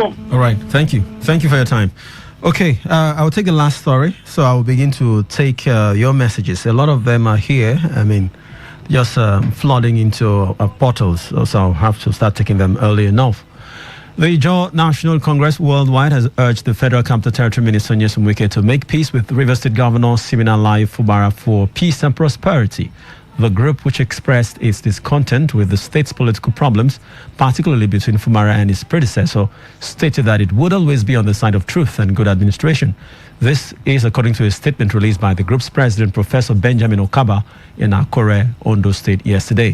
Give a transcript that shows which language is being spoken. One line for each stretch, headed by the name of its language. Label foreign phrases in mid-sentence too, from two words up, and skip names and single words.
English: All right. Thank you for your time. Okay, I will take the last story. So I will begin to take your messages. A lot of them are here. I mean, just flooding into portals. So I'll have to start taking them early enough. The Jaw National Congress Worldwide has urged the Federal Capital Territory Minister Nyesom Wike to make peace with Rivers State Governor Siminalayi Fubara for peace and prosperity. The group, which expressed its discontent with the state's political problems, particularly between Fubara and his predecessor, stated that it would always be on the side of truth and good administration. This is according to a statement released by the group's president, Professor Benjamin Okaba, in Akure, Ondo State yesterday.